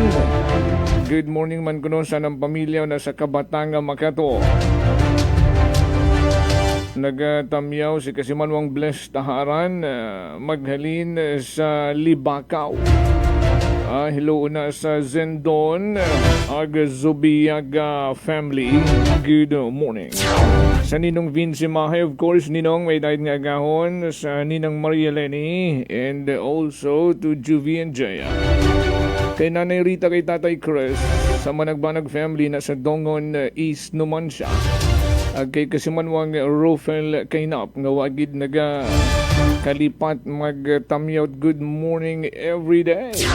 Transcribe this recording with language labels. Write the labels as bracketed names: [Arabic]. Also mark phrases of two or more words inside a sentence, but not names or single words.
[English] Good morning [Hiligaynon] man kuno sa ng pamilya na sa Kabatanga Makato. Nagatamyaw si kasimanwang Blessed Taharan maghalin sa Libakaw. Hello na sa Zendon Agazubiaga family. [English] Good morning. [Hiligaynon] Sa Ninong Vince Mahay, [English] of course, [Hiligaynon] Ninong may dahil nga agahon sa Ninang Maria Lenny [English] and also to [Hiligaynon] Juvie and Jaya. Kay Nanay Rita, kay Tatay Chris, sa Managbanag family na sa Dongon East Numancia. Kay kasimanwang Rofel Kainap, nga wagid naga kalipat magtamyaw [English] good morning every day.